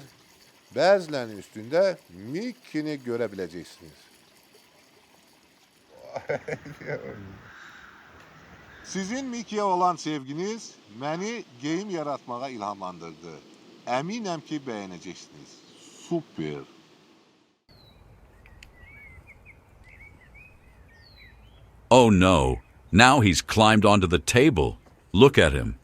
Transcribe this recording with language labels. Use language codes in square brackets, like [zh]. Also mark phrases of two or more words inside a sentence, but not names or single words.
[az] Bəzilərinin üstündə Mickey'ni görə biləcəksiniz. Sizin Mickey'e olan sevginiz məni geyim yaratmağa ilhamlandırdı. Əminəm ki, bəyənəcəksiniz. Super. [en] Oh no, now he's climbed onto the table. Look at him.